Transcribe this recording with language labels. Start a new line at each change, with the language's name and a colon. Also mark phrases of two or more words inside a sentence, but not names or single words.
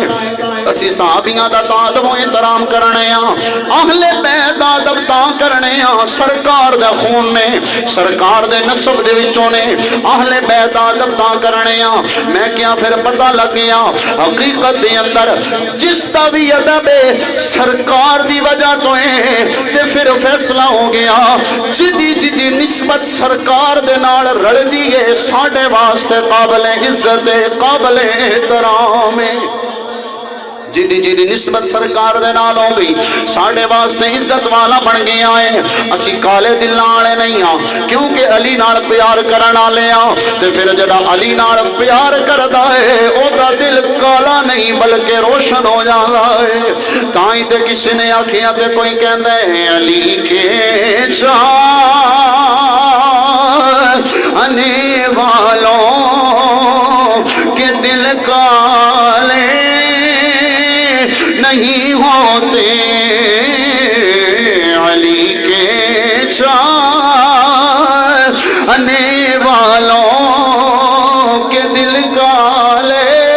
Punjabi: اسی صحابیاں دا تعدب و احترام کرنے ہاں اہل بیت دا ادب تا کرنے ہاں سرکار دے خون نے سرکار دے نسب دے وچوں نے اہل بیت دا ادب تا کرنے ہاں. میں کیا پھر پتہ لگ گیا حقیقت دے اندر جس دا بھی ادب سرکار دی وجہ تو ہے تے پھر فیصلہ ہو گیا جدی جدی نسبت سرکار دے نال رل دیئے ساڑھے واسطے قابل عزت قابل احترام. جی نسبت سرکار دے نال ہو گئی ساڈے واسطے عزت والا بن گیا ہے اسی کالے دل والے نہیں ہاں کیونکہ علی نال پیار کرن والے ہاں تے پھر جڑا علی نال پیار کردا ہے او دا دل کالا نہیں بلکہ روشن ہو جاتا ہے تائیں تے کسی نے آکھیا تے کوئی کہندا ہے
Urdu: علی کے چاہنے والوں کے دل کالے نہیں ہوتے علی کے چاہنے والوں کے دل کالے